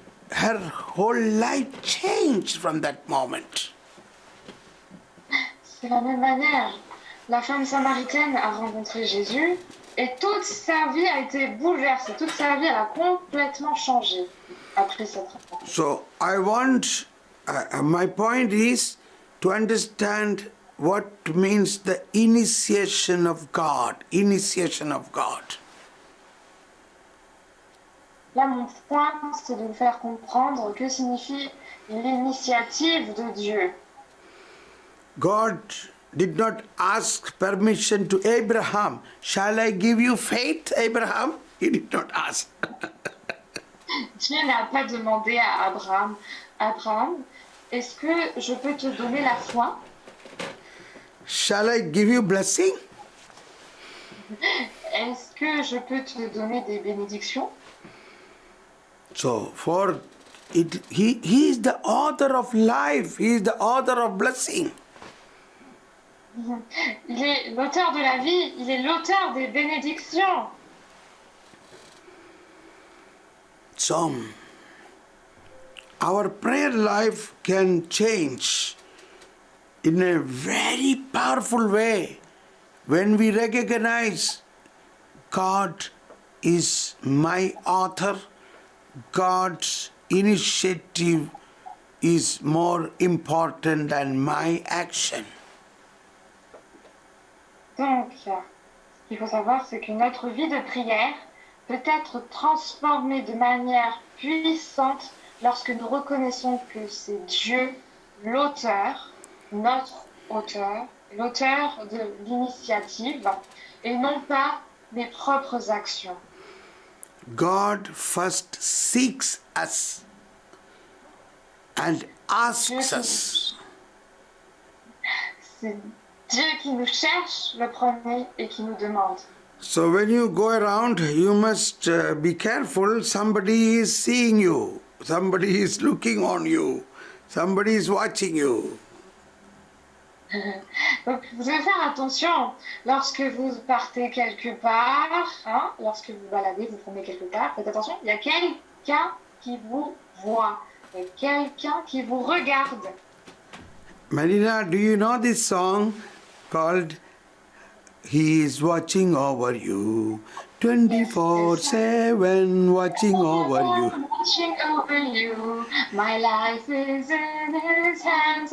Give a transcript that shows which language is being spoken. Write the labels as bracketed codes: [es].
[en] Her whole life changed from that moment. [fr] De la même manière, la femme samaritaine a rencontré Jésus et toute sa vie a été bouleversée, toute sa vie a complètement changé après cette rencontre. [en] So I want, my point is to understand what means the initiation of God, initiation of God. [fr] Là, mon point, c'est de vous faire comprendre que signifie l'initiative de Dieu. [en] God did not ask permission to Abraham. Shall I give you faith, Abraham? He did not ask. [fr] Dieu n'a pas demandé à Abraham, Abraham, est-ce que je peux te donner la foi? [en] Shall I give you blessing? [fr] Est-ce que je peux te donner des bénédictions? [en] So, for it, he is the author of life. He is the author of blessing. [fr] Il est l'auteur de la vie, il est l'auteur des bénédictions. [en] So, our prayer life can change in a very powerful way when we recognize God is my author, God's initiative is more important than my action. [fr] Donc, ce qu'il faut savoir, c'est que notre vie de prière peut être transformée de manière puissante lorsque nous reconnaissons que c'est Dieu l'auteur, notre auteur, l'auteur de l'initiative et non pas mes propres actions. [en] God first seeks us and asks us. [fr] C'est Dieu qui nous cherche le premier et qui nous demande. [en] So when you go around, you must be careful. Somebody is seeing you. Somebody is looking on you. Somebody is watching you. [fr] Donc, vous devez faire attention lorsque vous partez quelque part, hein, lorsque vous baladez, vous promenez quelque part, faites attention, il y a quelqu'un qui vous voit, il y a quelqu'un qui vous regarde. [en] Marina, do you know this song called He is watching over you, 24/7 watching over you. Watching over you, my life is in His hands.